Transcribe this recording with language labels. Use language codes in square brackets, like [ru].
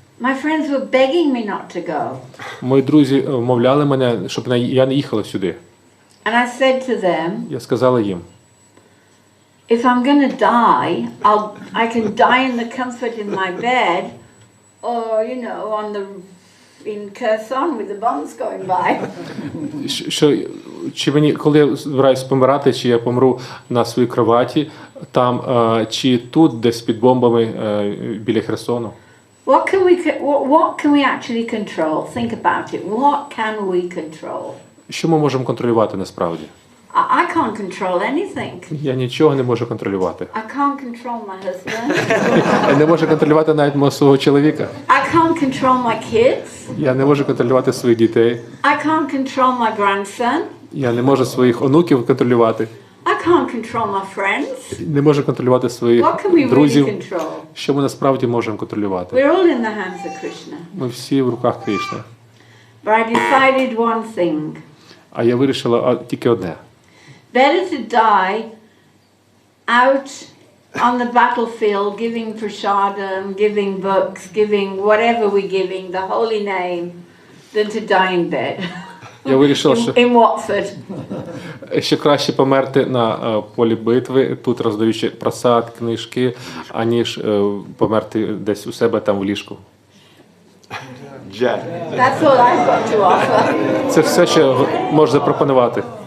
[en] my friends were begging me not to go. [uk] мої друзі вмовляли мене, щоб я не їхала сюди. [en] And I said to them, [uk] Я сказала їм, [en] if I'm going to die, I can die in the comfort in my bed, or, you know, in Kherson with the bombs going by. [uk] що чи мені, коли я збираюсь помирати, чи я помру на своїй кроваті, там, чи тут, десь під бомбами біля Херсону. [en] What can we actually control? Think about it. What can we control? [uk] Що ми можемо контролювати насправді? [en] I can't control anything. [uk] Я нічого не можу контролювати. [en] I can't control my husband. [uk] Я не можу контролювати навіть мого свого чоловіка. [en] I can't control my kids. [uk] Я не можу контролювати своїх дітей. [en] I can't control my grandson. [uk] Я не можу своїх онуків контролювати. [en] I can't control my friends. [uk] Не можу контролювати своїх [en] What can we really [uk] друзів. [en] control? [uk] Що ми насправді можемо контролювати? [en] We're all in the hands of Krishna. [uk] Ми всі в руках Кришни. [en] But I decided one thing. [uk] А я вирішила тільки одне. [en] Better to die out on the battlefield giving prasadam, giving books, giving whatever we're giving, the holy name, than to die in bed. [uk] Я вирішила, що [en] in Watford. [uk] ще краще померти на полі битви, тут роздаючи просад, книжки, аніж померти десь у себе там в ліжку. [en] That's all I've got to offer. [uk] Це все, що можна запропонувати.